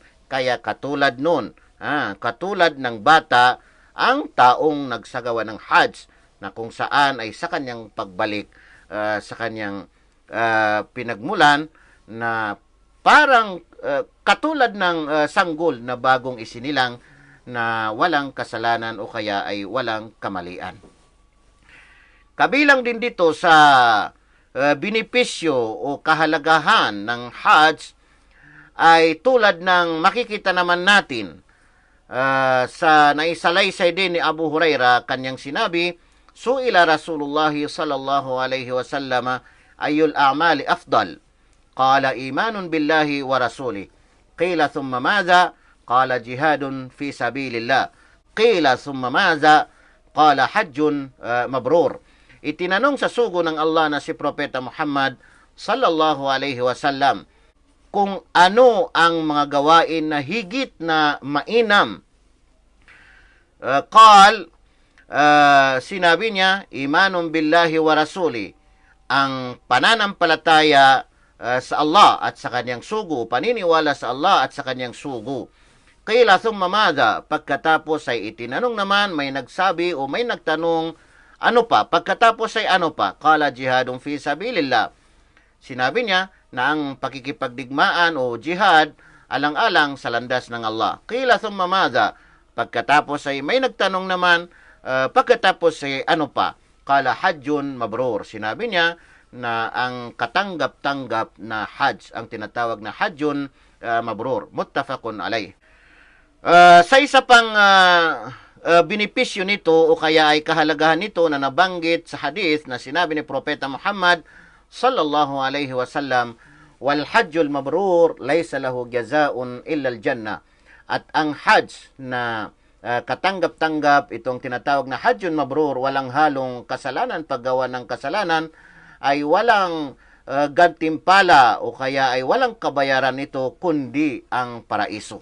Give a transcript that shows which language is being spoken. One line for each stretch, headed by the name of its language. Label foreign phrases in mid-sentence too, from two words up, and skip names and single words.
Filipino: Kaya katulad nun, katulad ng bata, ang taong nagsagawa ng Hajj na kung saan ay sa kanyang pagbalik, sa kanyang pinagmulan na parang katulad ng sanggol na bagong isinilang na walang kasalanan o kaya ay walang kamalian. Kabilang din dito sa benepisyo o kahalagahan ng Hajj ay tulad ng makikita naman natin sa naisalaysay din ni Abu Huraira, kanyang sinabi,
Arabic: سئل رسول الله صلى الله عليه وسلم أي الأعمال أفضل? قال إيمان بالله ورسوله. قيل ثم ماذا? قال جهاد في سبيل الله. قيل ثم ماذا؟ قال حج مبرور.
Filipino: Itinanong sa sugo ng Allah na si Propeta Muhammad
Arabic: صلى الله عليه وسلم
Filipino: kung ano ang mga gawain na higit na mainam. Sinabi niya,
Arabic: إيمان بالله ورسوله,
Filipino: ang pananampalataya sa Allah at sa kanyang sugo, paniniwala sa Allah at sa kanyang sugo.
Arabic: قيل ثم ماذا?
Filipino: Pagkatapos ay itinanong naman, may nagsabi o may nagtanong, ano pa? Pagkatapos ay ano pa?
Arabic: قال جهاد في سبيل الله.
Filipino: Sinabi niya na ang pakikipagdigmaan o jihad alang-alang sa landas ng Allah.
Arabic: قيل ثم ماذا?
Filipino: Pagkatapos ay may nagtanong naman, pagkatapos ay ano pa?
Arabic: قال حج مبرور.
Filipino: Sinabi niya na ang katanggap-tanggap na hajj, ang tinatawag na
Arabic: حج مبرور. متفق عليه.
Filipino: Sa isa pang benepisyo nito o kaya ay kahalagahan nito na nabanggit sa hadith na sinabi ni Propeta Muhammad
Arabic: صلى الله عليه وسلم, والحج المبرور ليس له جزاء إلا الجنة.
Filipino: At ang hajj na katanggap-tanggap, itong tinatawag na
Arabic: حج مبرور,
Filipino: walang halong kasalanan, paggawa ng kasalanan, ay walang gantimpala o kaya ay walang kabayaran nito kundi ang paraiso.